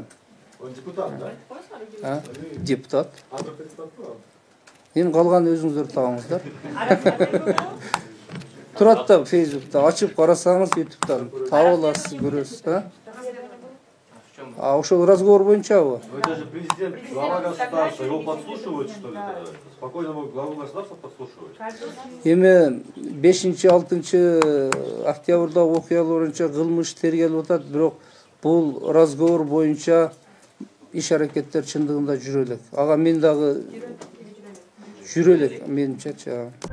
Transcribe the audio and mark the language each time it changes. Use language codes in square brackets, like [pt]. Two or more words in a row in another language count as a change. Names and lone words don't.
[ky] Депутат, да? Депутат. Эми калган өзүңүздөр табыңыздар. Турат да Facebook'ta ачып карасаңыз, YouTube'дан таап аласыз, көрөсүз, ошол разговор боюнчабы? [ru] Это же президент, глава государства, его подслушивают, что ли? Спокойно главу государства подслушивают. [ky] Эми 5-6 октябрда окуялар боюнча кылмыш тергелип атат, бирок бул разговор боюнча иш аракеттер чындыгында жүрө элек. Ага мен дагы жүрө элек, менимче.